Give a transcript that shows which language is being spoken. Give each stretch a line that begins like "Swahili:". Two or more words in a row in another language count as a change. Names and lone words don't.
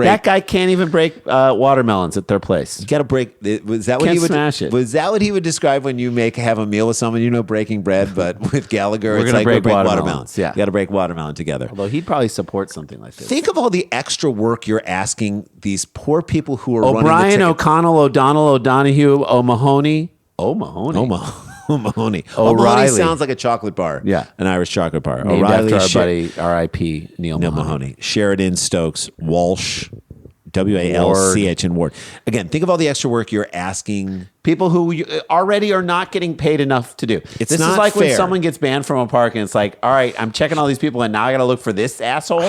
English: That guy can't even break watermelons at their place. You got to break. Was that what Can't he would smash it. Was that what he would describe when you have a meal with someone? Breaking bread, but with Gallagher, We're it's gonna like break watermelons. watermelons. Yeah, you got to break watermelon together. Although he'd probably support something like this. Think of all the extra work you're asking these poor people who are running the O'Brien, ticket. O'Connell, O'Donnell, O'Donohue, O'Mahony. O'Mahony. O'Mahony. O'Reilly. O'Mahony sounds like a chocolate bar. Yeah. An Irish chocolate bar. Named O'Reilly, after our buddy, R.I.P. Neil Mahoney. Sheridan, Stokes, Walsh, W-A-L-C-H, and Ward. Again, think of all the extra work you're asking. People who already are not getting paid enough to do. This is like when someone gets banned from a park and it's like, all right, I'm checking all these people and now I got to look for this asshole.